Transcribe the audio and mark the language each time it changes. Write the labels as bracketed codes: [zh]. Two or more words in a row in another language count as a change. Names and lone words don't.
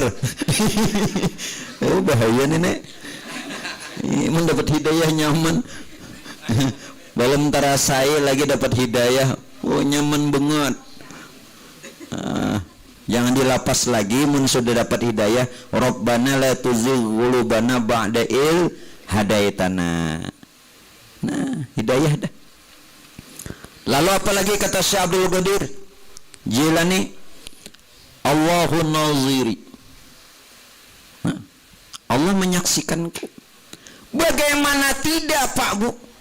[bjn] Oh, bahaya nih nek. Mun dapat hidayah nyaman. Belum terasai lagi dapat hidayah. Oh, nyaman banget. Jangan dilapas lagi mun sudah dapat hidayah. [ar] ربنا لا تزغ قلوبنا بعد إذ هديتنا. [bjn] Nah, hidayah dah. Lalu apalagi kata Syekh Abdul Qadir Jilani, [ar] الله ناظري. [bjn] Allah menyaksikanku. Bagaimana tidak, Pak Bu?